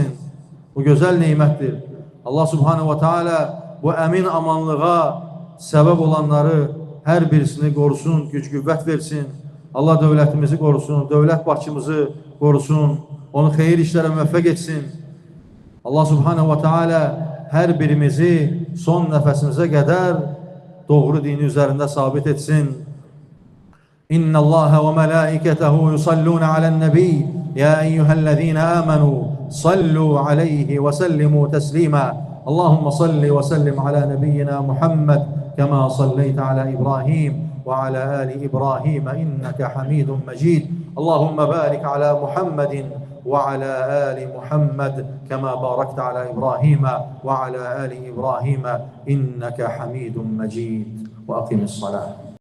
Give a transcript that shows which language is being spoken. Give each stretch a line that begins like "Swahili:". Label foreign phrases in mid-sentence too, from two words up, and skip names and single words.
Azerbaijani: Bu gözəl neymətdir. Allah
Arabic: سبحانه وتعالى
Azerbaijani: bu əmin amanlığa səbəb olanları hər birisini qorusun, güc qüvvət versin. Allah dövlətimizi qorusun, dövlət başçımızı qorusun, onu xeyir işlərə müvəffəq etsin. Allah
Arabic: سبحانه وتعالى
Azerbaijani: hər birimizi son nəfəsimizə qədər doğru dini üzərində sabit etsin.
Arabic: إن الله وملائكته يصلون على النبي يا أيها الذين آمنوا صلوا عليه وسلموا تسليما. اللهم صل وسلم على نبينا محمد كما صليت على إبراهيم وعلى آل إبراهيم إنك حميد مجيد. اللهم بارك على محمد وعلى آل محمد كما باركت على إبراهيم وعلى آل إبراهيم إنك حميد مجيد وأقم الصلاة.